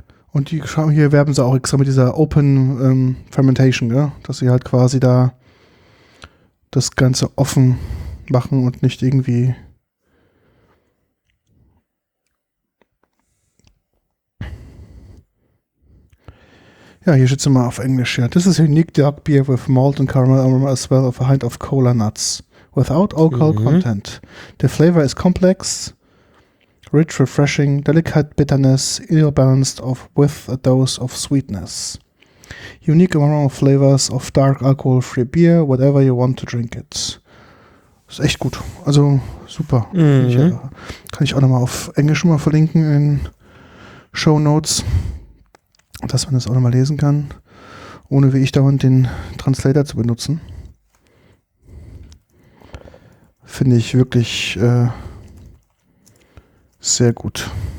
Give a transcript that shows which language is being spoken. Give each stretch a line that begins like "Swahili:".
German: Und die schauen hier, werben sie auch extra mit dieser Open Fermentation, gell? Dass sie halt quasi da das Ganze offen machen und nicht irgendwie. Ja, hier steht es immer auf Englisch. Ja.
English: This is a unique dark beer with malt and caramel aroma as well as a hint of cola nuts. Without alcohol content. The flavor is complex, rich, refreshing, delicate bitterness, ill balanced of with a dose of sweetness. Unique aroma of flavors of dark alcohol free beer, whatever you want to drink it.
German: Ist echt gut. Also super. Mm-hmm. Kann ich auch nochmal auf Englisch mal verlinken in Show Notes. Dass man das auch nochmal lesen kann, ohne wie ich dauernd den Translator zu benutzen. Finde ich wirklich sehr gut.